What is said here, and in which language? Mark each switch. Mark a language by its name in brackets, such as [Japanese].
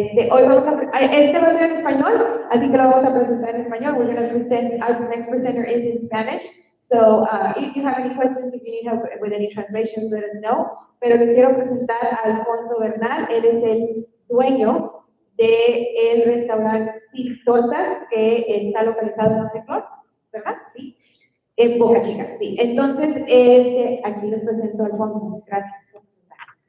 [Spanish] Hoy vamos va a ser en español, así que lo vamos a presentar en español. [English] We're going to present, our next presenter is in Spanish. So if you have any questions, if you need help with any translations, let us know. [Spanish] Pero les quiero presentar a Alfonso Bernal. Él es el dueño del restaurante Silk Tortas, que está localizado en Montevideo, ¿verdad? Sí. En Boca Chica, sí. Entonces, aquí les presento a Alfonso. Gracias por presentar.